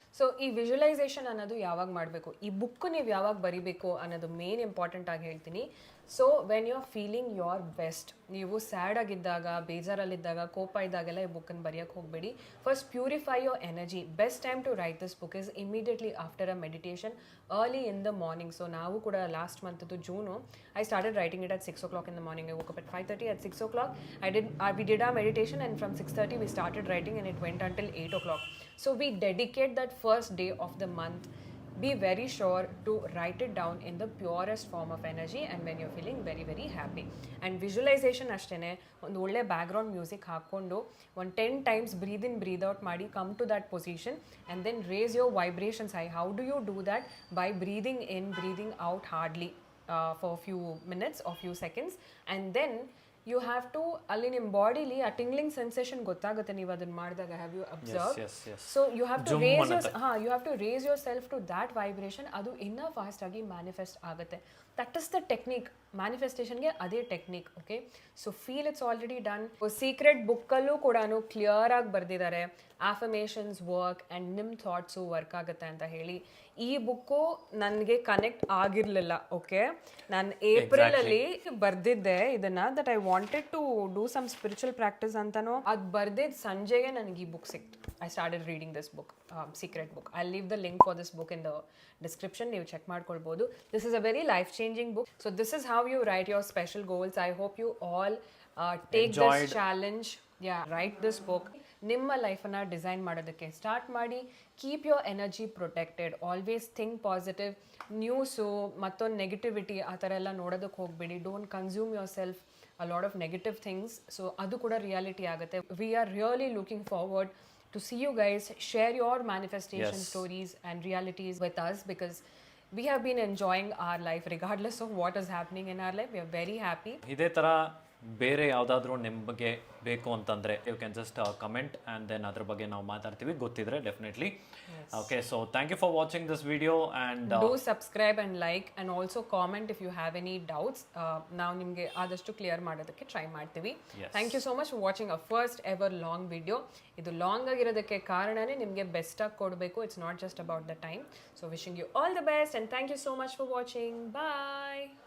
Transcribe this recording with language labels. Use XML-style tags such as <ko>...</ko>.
<kn>So ಈ visualisation ಅನ್ನೋದು ಯಾವಾಗ ಮಾಡಬೇಕು, ಈ ಬುಕ್ ನೀವು ಯಾವಾಗ ಬರಿಬೇಕು ಅನ್ನೋದು ಮೇನ್ ಇಂಪಾರ್ಟೆಂಟ್ ಆಗಿ ಹೇಳ್ತೀನಿ.</kn> <en>so when you are feeling your best,</en> <kn>ನೀವು ಸ್ಯಾಡ್ ಆಗಿದ್ದಾಗ, ಬೇಜಾರಲ್ಲಿದ್ದಾಗ, ಕೋಪ ಇದ್ದಾಗೆಲ್ಲ ಈ ಬುಕ್ಕನ್ನು ಬರೆಯೋಕ್ಕೆ ಹೋಗಬೇಡಿ.</kn> <en>First purify your energy. Best time to write this book is immediately after a meditation early in the morning. So</en> <kn>ನಾವು ಕೂಡ last month June</kn> <en>I started writing it at 6 o'clock in the morning. I woke up at 5:30. At 6 o'clock we did our meditation, and from 6:30 we started writing, and it went until 8 o'clock. So we dedicate that first day of the month. Be very sure to write it down in the purest form of energy and when you're feeling very very happy. And visualization</en> <kn>ಅಷ್ಟೇ, ಒಂದು ಒಳ್ಳೆ background music ಹಾಕ್ಕೊಂಡು ಒಂದು</kn> <en>10 times breathe in breathe out</en> <kn>ಮಾಡಿ</kn> <en>come to that position and then raise your vibrations high. How do you do that? By breathing in, breathing out hardly for a few minutes or few seconds, and then you have to</en> <kn>ಅಲ್ಲಿ ನಿಮ್ಮ ಬಾಡಿಲಿ ಆ tingling sensation ಗೊತ್ತಾಗುತ್ತೆ ನೀವು ಅದನ್ನ ಮಾಡಿದಾಗ.</kn> <en>Have you observe? So you have to raise you have to raise yourself to that vibration.</en> <kn>ಅದು ಇನ್ನೂ fast ಆಗಿ ಮ್ಯಾನಿಫೆಸ್ಟ್ ಆಗುತ್ತೆ.</kn> <en>That is the technique.</en> <kn>ಮ್ಯಾನಿಫೆಸ್ಟೇಷನ್ಗೆ ಅದೇ technique.</kn> <en>Okay, so feel it's already done.</en> <kn>Secret ಬುಕ್ಕಲ್ಲೂ ಕೂಡ clear ಆಗಿ ಬರೆದಿದ್ದಾರೆ ಆಫರ್ಮೇಷನ್ಸ್ work and ನಿಮ್ಮ thoughts work ಆಗುತ್ತೆ ಅಂತ ಹೇಳಿ. ಈ ಬುಕ್ಕು ನನಗೆ ಕನೆಕ್ಟ್ ಆಗಿರಲಿಲ್ಲ. ಓಕೆ, ನಾನು ಏಪ್ರಿಲಲ್ಲಿ ಬರೆದಿದ್ದೆ ಇದನ್ನು,</kn> <en>that I wanted to do some spiritual practice</en> <kn>ಅಂತನೋ. ಅದು ಬರೆದಿದ್ದು ಸಂಜೆಗೆ ನನಗೆ ಈ ಬುಕ್ ಸಿಕ್ತು.</kn> <en>I started reading this book, secret book. I leave the link for this book in the description,</en> <kn>ನೀವು ಚೆಕ್ ಮಾಡ್ಕೊಳ್ಬೋದು.</kn> <en>This is a very life changing book. So this is how you write your special goals. I hope you all take this challenge. Yeah, write this book.</en> <kn>ನಿಮ್ಮ ಲೈಫನ್ನು design ಮಾಡೋದಕ್ಕೆ start ಮಾಡಿ.</kn> <en>Keep your energy protected, always think positive.</en> <kn>News ಮತ್ತೊಂದು negativity ಆ ಥರ ಎಲ್ಲ ನೋಡೋದಕ್ಕೆ ಹೋಗಬೇಡಿ.</kn> <en>Don't consume yourself a lot of negative things.</en> <kn>So ಅದು ಕೂಡ ರಿಯಾಲಿಟಿ ಆಗುತ್ತೆ.</kn> <en>We are really looking forward to see you guys share your manifestation stories and realities with us, because we have been enjoying our life regardless of what is happening in our life. We are very happy.</en> <kn>ಇದೇ ಥರ ಬೇರೆ ಯಾವುದಾದ್ರೂ ನಿಮಗೆ ಬೇಕು ಅಂತಂದರೆ</kn> <en>you can just comment and then</en> <kn>ಅದ್ರ ಬಗ್ಗೆ ನಾವು ಮಾತಾಡ್ತೀವಿ, ಗೊತ್ತಿದ್ರೆ definitely.</kn> <en>Okay, so thank you for watching this video and Do subscribe and like and also comment if you have any doubts.</en> <kn>ನಾವು ನಿಮಗೆ ಆದಷ್ಟು ಕ್ಲಿಯರ್ ಮಾಡೋದಕ್ಕೆ ಟ್ರೈ ಮಾಡ್ತೀವಿ.</kn> <en>Thank you so much for watching a first ever long video.</en> <kn>ಇದು long ಆಗಿರೋದಕ್ಕೆ ಕಾರಣನೇ ನಿಮಗೆ ಬೆಸ್ಟಾಗಿ ಕೊಡಬೇಕು.</kn> <en>It's not just about the time. So wishing you all the best and thank you so much for watching. Bye.</en>